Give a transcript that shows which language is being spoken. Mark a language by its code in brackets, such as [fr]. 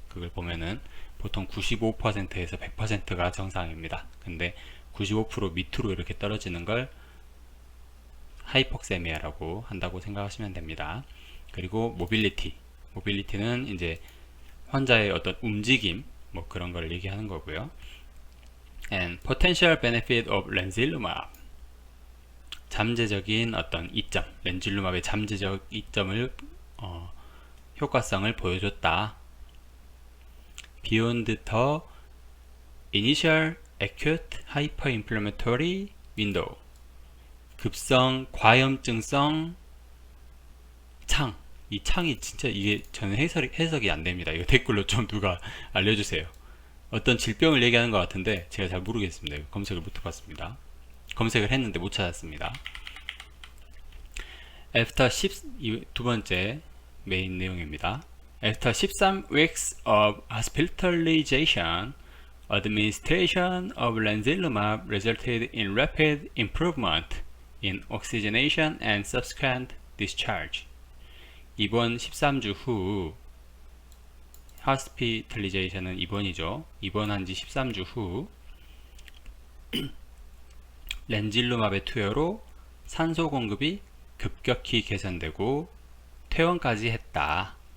[ko] 그걸 보면은 보통 95%에서 100%가 정상입니다. 근데 95% 밑으로 이렇게 떨어지는 걸 하이폭세미아라고 한다고 생각하시면 됩니다. 그리고 모빌리티는 이제 환자의 어떤 움직임 뭐 그런 걸 얘기하는 거고요. [en] And potential benefit of 렌질루맙. [ko] 잠재적인 어떤 이점, 렌질루맙의 잠재적 이점을 효과성을 보여줬다. [en] Beyond the initial acute hyperinflammatory window. [ko] 급성 과염증성 창. 이 창이 진짜 이게 저는 해석이 안 됩니다. 이거 댓글로 좀 누가 알려주세요. 어떤 질병을 얘기하는 것 같은데 제가 잘 모르겠습니다. 검색을 못 해봤습니다. 검색을 했는데 못 찾았습니다. [en] After [ko] 두 번째 메인 내용입니다. [en] After 13 weeks of hospitalization, administration of 렌질루맙 resulted in rapid improvement in oxygenation and subsequent discharge. [ko] 입원 13주 후 hospitalization은 입원이죠. 입원한 지 13주 후 렌질루맙의 투여로 산소 공급이 급격히 개선되고 퇴원까지 했다.